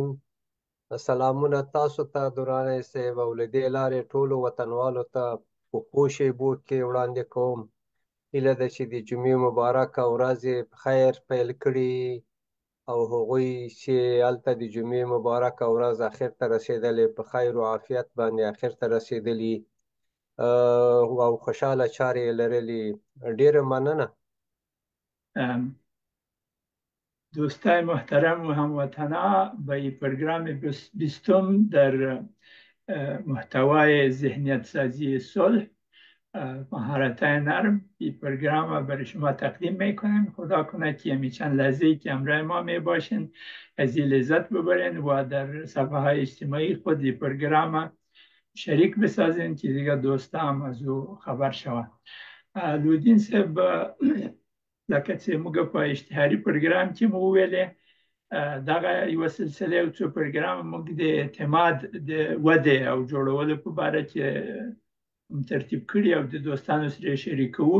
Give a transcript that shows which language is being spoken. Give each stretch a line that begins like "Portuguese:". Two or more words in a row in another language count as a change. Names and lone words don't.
Pashto: سلامونه تاسو ته درانه صاحب او له دې لارې ټولو وطنوالو ته په ښو شیبو کې وړاندې کوم هیله ده چې د جمعې مبارکه ورځ یې په خیر پیل کړي او هغوی چې هلته د جمعې مبارکه ورځ اخر ته رسېدلې په خیر و عافیت باندې اخر ته رسېدلي او خوشحاله چارې یې لرلي. ډیره مننه.
Persian: دوستای محترم و هموطنا، به پروگرام 20 در محتوای ذهنیت سازی صلح مهارت‌های نرم این پروگرام را برای شما تقدیم میکنیم. خدا کنه که همی چند لحظه‌ای که همراه ما می باشین از این لذت ببرین و در صفحه های اجتماعی خود این پروگرام را شریک بسازین که دیگه دوستا هم از او خبر شوند.
Pashto: لودین صاحب، لکه چې موږ په اشتهاري پروګرام کې مو ویلې دغه یوه سلسله او څو پروګرام موږ د اعتماد د ودې او جوړولو په باره کې ترتیب کړي او د دوستانو سره شریکوو.